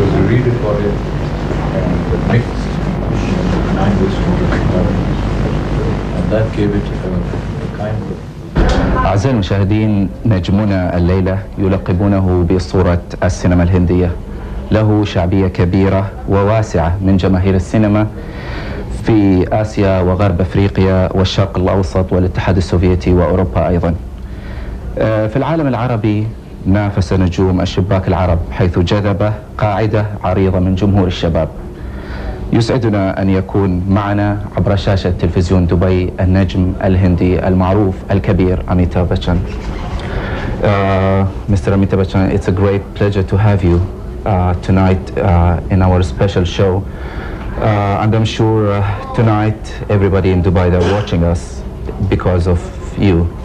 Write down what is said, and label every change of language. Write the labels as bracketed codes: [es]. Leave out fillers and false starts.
[en] Re-recorded and mixed language and that gave it a kind of. [ar] أعزائي المشاهدين، نجمنا الليلة يلقبونه بأسطورة السينما الهندية، له شعبية كبيرة وواسعة من جماهير السينما في آسيا وغرب أفريقيا والشرق الأوسط والاتحاد السوفيتي وأوروبا أيضا. في العالم العربي نافس نجوم الشباك العرب حيث جذب قاعدة عريضة من جمهور الشباب. يسعدنا أن يكون معنا عبر شاشة تلفزيون دبي النجم الهندي المعروف الكبير أميتاب باتشان. [en] Mr. Amitabh Bachchan, it's a great pleasure to have you tonight in our special show. And I'm sure tonight everybody in Dubai, they're watching us because of you.